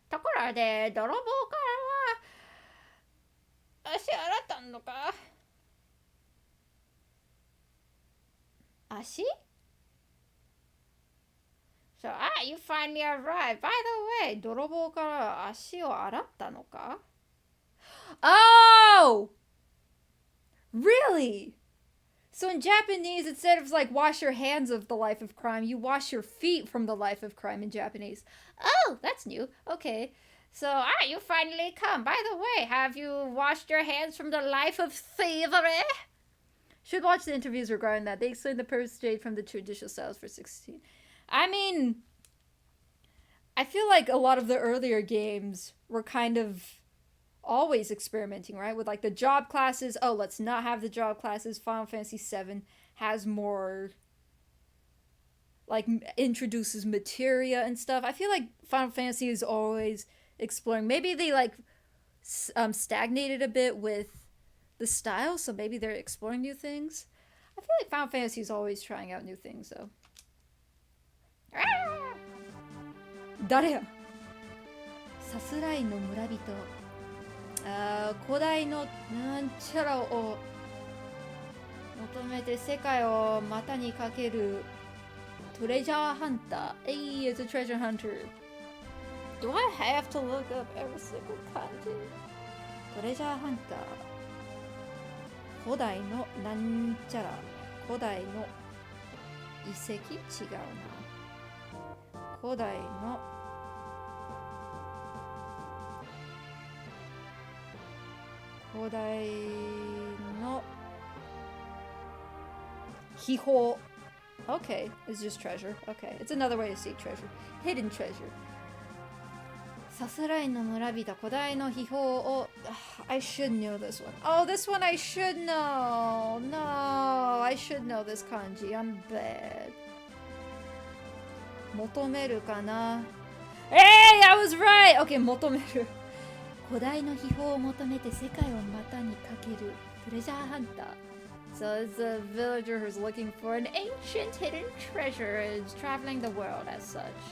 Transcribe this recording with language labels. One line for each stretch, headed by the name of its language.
Japanese: ところで、泥棒からは足洗ったのか足
English: So, you finally arrived. By the way,
Japanese: 泥棒から足を洗ったのか
English: Oh! Really? So in Japanese, instead of like wash your hands of the life of crime, you wash your feet from the life of crime in Japanese. Oh, that's new. Okay. So, you finally come. By the way, have you washed your hands from the life of thievery? Should watch the interviews regarding that. They explain the purpose straight from the traditional styles for 16. I mean, I feel like a lot of the earlier games were kind of always experimenting, right? With like the job classes. Oh, let's not have the job classes. Final Fantasy VII has more, like, introduces materia and stuff. I feel like Final Fantasy is always exploring. Maybe they like stagnated a bit with the style, so maybe they're exploring new things. I feel like Final Fantasy is always trying out new things, though.
Japanese: 誰やさすらいの村人古代のなんちゃらを求めて世界を股にかけるトレジャーハンター
English: Hey, it's a treasure hunter. Do I have to look up every single kanji?
Japanese: トレジャーハンター古代のなんちゃら古代の遺跡違うな古代の古代の秘宝
English: Okay, it's just treasure. Okay, it's another way to say treasure. Hidden treasure.
Japanese: さすらいの村人古代の秘宝を
English: I should know this one. Oh, this one I should know. No, I should know this kanji. I'm bad.
Japanese: 求めるかな
English: Hey, I was right! Okay,
Japanese: 求める古代の秘宝を求めて世界を股にかけるトレジャーハンター
English: So it's a villager who's looking for an ancient hidden treasure and is traveling the world as such.